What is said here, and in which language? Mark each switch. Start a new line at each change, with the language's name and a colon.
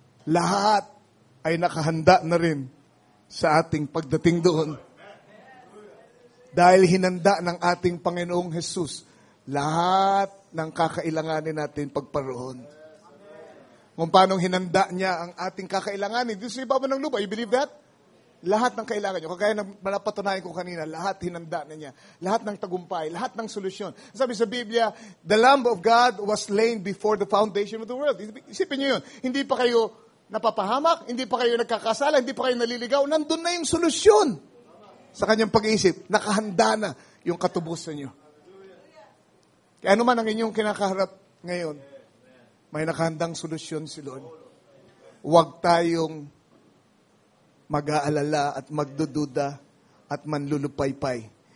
Filipino: Lahat ay nakahanda na rin sa ating pagdating doon. Dahil hinanda ng ating Panginoong Jesus lahat ng kakailanganin natin pagparoon. Kung paano hinanda niya ang ating kakailanganin. Dito sa ibaba ng lupa,
English: you believe that?
Filipino: Lahat ng kailangan nyo. Kagaya ng napatunayan ko kanina, lahat hinanda na niya. Lahat ng tagumpay, lahat ng solusyon. Sabi sa Biblia,
English: the Lamb of God was slain before the foundation of the world.
Filipino: Isipin nyo yun. Hindi pa kayo napapahamak, hindi pa kayo nagkakasala, hindi pa kayo naliligaw. Nandun na yung solusyon. Sa kanyang pag-iisip, nakahanda na yung katubusan nyo. Kaya ano man ang inyong kinakaharap ngayon, may nakahandang solusyon si Lord. Huwag tayong mag-aalala at magdududa at manlulupaypay.